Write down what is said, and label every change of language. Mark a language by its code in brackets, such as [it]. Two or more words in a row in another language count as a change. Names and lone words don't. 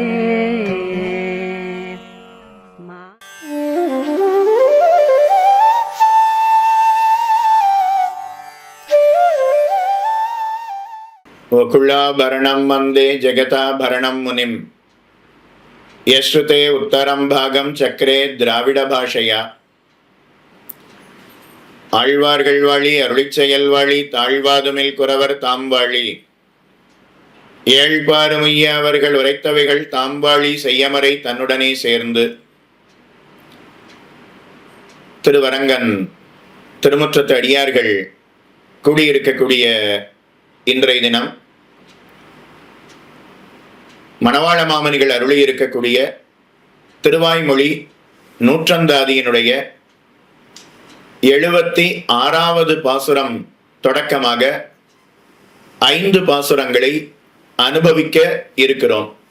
[sa] वकुलाभरणं वन्दे जगताभरणं मुनिं यश्रुते उत्तरं भागं चक्रे द्राविड भाषया। [ta] ஆழ்வார்கள் வாழி அருளிச்செயல் வாழி தாழ்வாதுமில் குறவர் தாம்வாழி ஏழ்பாறுமைய அவர்கள் உரைத்தவைகள் தாம்வாழி செய்யமறை தன்னுடனே சேர்ந்து. திருவரங்கன் திருமுற்றத்து அடியார்கள் கூடியிருக்கக்கூடிய இன்றைய தினம் மணவாள மாமனிகள் அருளி இருக்கக்கூடிய திருவாய்மொழி நூற்றந்தாதியினுடைய 76வது பாசுரம் தொடக்கமாக 5 பாசுரங்களை அனுபவிக்க இருக்கிறோம்.